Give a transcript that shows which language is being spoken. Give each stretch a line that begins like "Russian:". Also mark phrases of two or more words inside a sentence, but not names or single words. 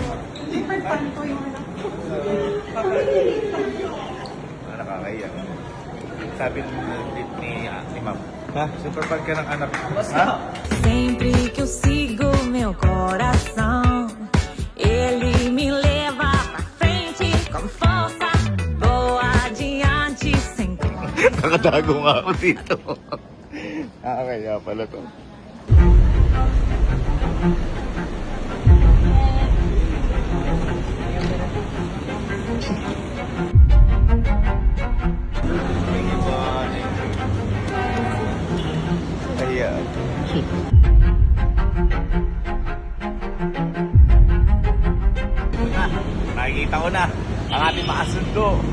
Filipino: nakakahiya. Sabi ni Ma'am, ha? Super fan ka ng anak mo. Ha?
Portuguese: sempre que eu sigo meu coração, ele me leva pra frente com força, vou adiante sem
Filipino: Nakatago nga ako dito. Nakakahiya pala to. Kaya nakikita ko na ang ating makasundo.